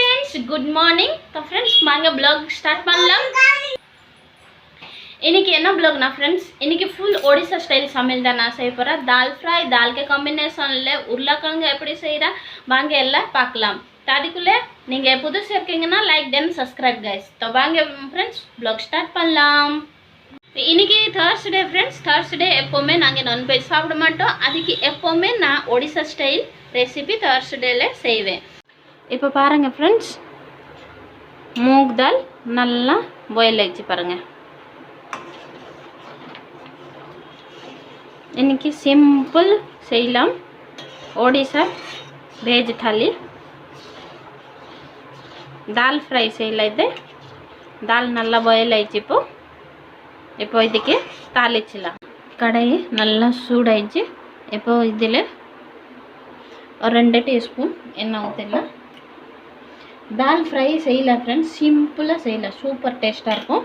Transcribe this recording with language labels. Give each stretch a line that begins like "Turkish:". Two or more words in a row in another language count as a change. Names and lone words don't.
English: guys, good morning. So friends,
Tamil: வாங்க
English: vlog start
Tamil: பண்ணலாம். இன்னைக்கு என்ன vlog ना friends, இன்னைக்கு full ஒடிசா ஸ்டைல் சமையல் தான் நான் செய்ய போறேன். தால் ஃப்ரை, தால் के காம்பினேஷன்ல உருளைக்கிழங்கு எப்படி செய்யறேன் வாங்க எல்லாம் பார்க்கலாம். அதுக்குள்ள நீங்க புதுசா இருக்கீங்கன்னா
English: like then subscribe
Tamil: guys. तो வாங்க
English: friends vlog start
Tamil: பண்ணலாம். இன்னைக்கு Thursday friends, Thursday எப்பவுமே நாங்க நான் வெஜ் சாப்பிட மாட்டோம். அதுக்கு எப்பவுமே நான் ஒடிசா ஸ்டைல் ரெசிபி Thursdayல செய்வேன். இப்போ பாருங்க फ्रेंड्स,
Hindi: मूंग दाल
Tamil: நல்லா பாயில் ஆயிச்சு பாருங்க. இன்னைக்கு சிம்பிள் செய்யலாம் ஒடிசா வெஜ் थाली. दाल फ्राई செய்யலாம். இது दाल நல்லா பாயில் ஆயிச்சு. இப்போ இதுக்கு தாளிச்சலாம். கடாய் நல்லா சூடாயிச்சு. இப்போ இதில் ஒரு 2 டீஸ்பூன் எண்ணெய் ஊற்றிடலாம். தால் ஃப்ரை செய்யலாம் ஃப்ரெண்ட்ஸ், சிம்பிளாக செய்யலாம், சூப்பர் டேஸ்ட்டாக இருக்கும்.